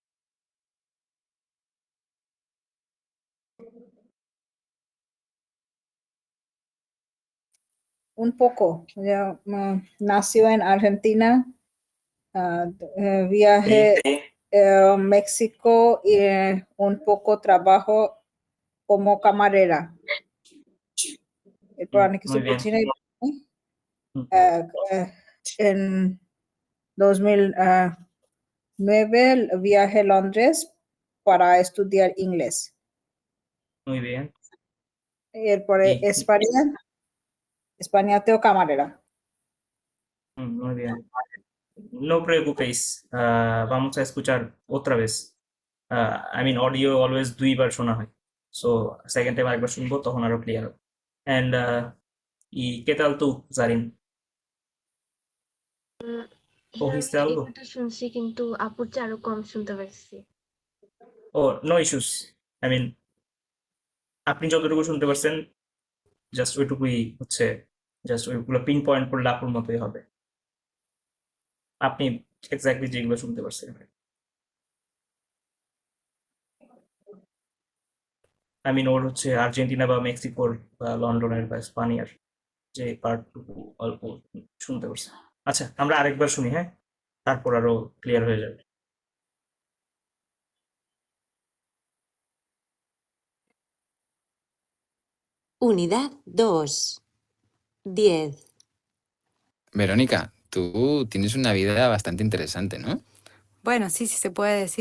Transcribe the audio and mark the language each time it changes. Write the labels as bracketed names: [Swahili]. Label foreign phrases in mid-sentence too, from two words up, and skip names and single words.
[Spanish] Un poco. Ella nació en Argentina, viaje a México y un poco trabajo como camarera. [Bangla] এরপর অনেক কিছু [Spanish] Muy bien. [Bangla] বুঝি নাই। Mm, [Spanish] En 2009 viajé a Londres para estudiar inglés. Muy bien. [Bangla] এরপরে [Spanish] Y Españaতেও camarera. muy bien. No preocupéis. Vamos a escuchar otra vez. [English] I mean, audio always [Bangla] দুইবার শোনা হয়। [English] So, second time [Bangla] আরেকবার শুনবো, তখন আরো ক্লিয়ার হবে। And [Spanish] ¿y qué tal tú, [Bangla] Zarin? [Spanish] ¿Cogiste [Bangla] হ্যাঁ, আমি [Spanish] algo? [Bangla] কিছুটা শুনছি কিন্তু আপুর চেয়ে আরো কম শুনতে পারছি। [English] Oh, no issues. I mean, [Bangla] আপনি যতটুকু শুনতে পারছেন, জাস্ট ওইটুকুই হচ্ছে, জাস্ট ওইগুলো পিন পয়েন্ট করলে আপুর মতোই হবে। আপনি এক্স্যাক্টলি যেগুলো শুনতে পারছেন। [English] I mean, [Bangla] ওর হচ্ছে আর্জেন্টিনা বা মেক্সিকোর বা লন্ডনের বা স্পানিয়ার যে পার্টটুকু অল্প শুনতে পারছে। আচ্ছা, আমরা আরেকবার শুনি, হ্যাঁ? তারপর আরো ক্লিয়ার হয়ে যাবে। [Spanish] Unidad 2. 10. Verónica, tú tienes una vida bastante interesante, ¿no? Bueno, sí, sí se puede decir.